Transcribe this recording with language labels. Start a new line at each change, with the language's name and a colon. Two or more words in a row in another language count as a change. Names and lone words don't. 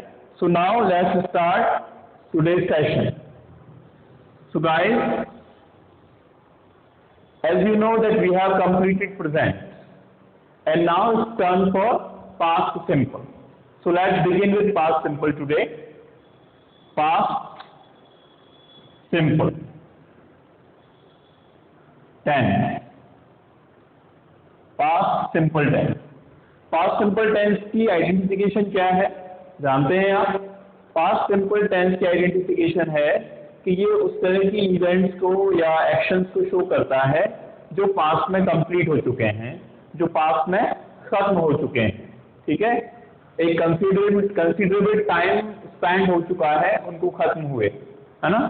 English: So now let's start today's session. So guys, as you know that we have completed present and now it's turn for past simple. So let's begin with past simple today. Past simple tense. Past simple tense. Past simple tense की आइडेंटिफिकेशन
Hindi: क्या है जानते हैं आप?
English: past simple tense
Hindi: की आइडेंटिफिकेशन है कि ये उस तरह की इवेंट्स को या एक्शंस को शो करता है जो पास्ट में कंप्लीट हो चुके हैं, जो पास्ट में खत्म हो चुके हैं। ठीक है, एक
English: considerable time spend
Hindi: हो चुका है, उनको खत्म हुए, है ना?